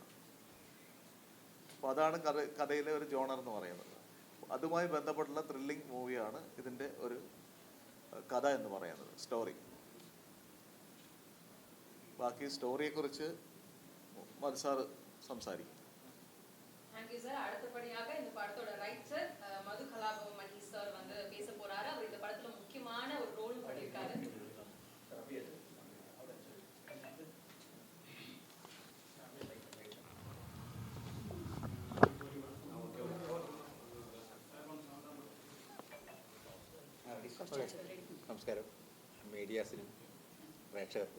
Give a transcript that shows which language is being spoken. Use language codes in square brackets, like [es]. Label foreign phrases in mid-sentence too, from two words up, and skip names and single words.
[ml] അപ്പോൾ അതാണ് കഥയിലെ ഒരു ജോണർ എന്ന് പറയുന്നത്. അതുമായി ബന്ധപ്പെട്ടുള്ള [en] thrilling movieയാണ് [ml] ഇതിൻ്റെ ഒരു കഥ എന്ന് പറയുന്നത്, സ്റ്റോറി. ബാക്കി സ്റ്റോറിയെക്കുറിച്ച് മധു സാർ സംസാരിക്കും. [en] thank you sir. [ta] அடுத்தபடியாக இந்த படத்தோட ரைட்டர் மது கலாபவன் மணி சார் பேச போறாரு. அவர் இந்த படத்துல முக்கியமான ஒரு ரோல் பண்ணியிருக்காரு. [ml] നമസ്കാരം മീഡിയാസിനും പ്രേക്ഷകർക്കും.